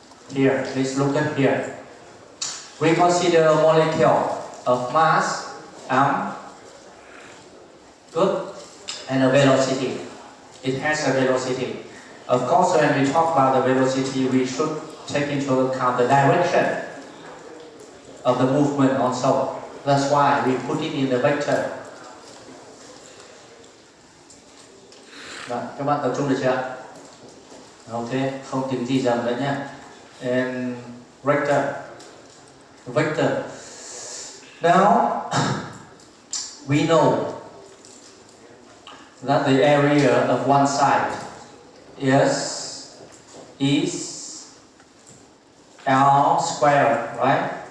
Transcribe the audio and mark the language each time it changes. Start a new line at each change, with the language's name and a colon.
English: Here, please look at here. We consider a molecule of mass M. Good. And a velocity. It has a velocity. Of course, when we talk about the velocity, we should take into account the direction of the movement also. That's why we put it in the vector.
Vietnamese: Rồi, các bạn tập trung được chưa? Ok, không tiếng gì dầm nữa nhé.
English: And vector. Now, we know that the area of one side is L squared, right?